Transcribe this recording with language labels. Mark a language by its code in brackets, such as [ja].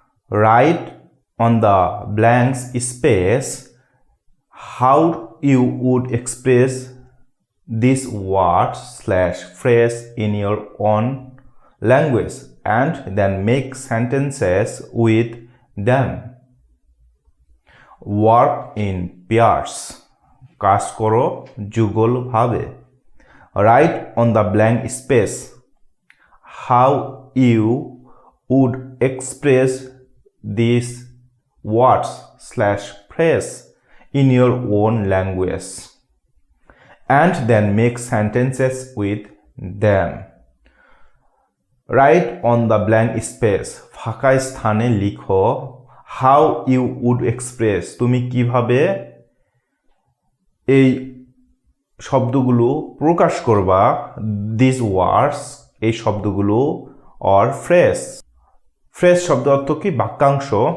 [en] Write on the blank space how you would express this word / phrase in your own language and then make sentences with them. Work in pairs, [bn] কাজ করো যুগল ভাবে। [en] Write on the blank space how you would express these words / phrase in your own language and then make sentences with them. Write on the blank space, [bn] ফাঁকা স্থানে লিখো [en] how you would express, [bn] তুমি কিভাবে এই শব্দগুলো প্রকাশ করবা, [en] these words, [bn] এই শব্দগুলো অর ফ্রেজ। ফ্রেজ শব্দ অর্থ কি? বাক্যাংশ।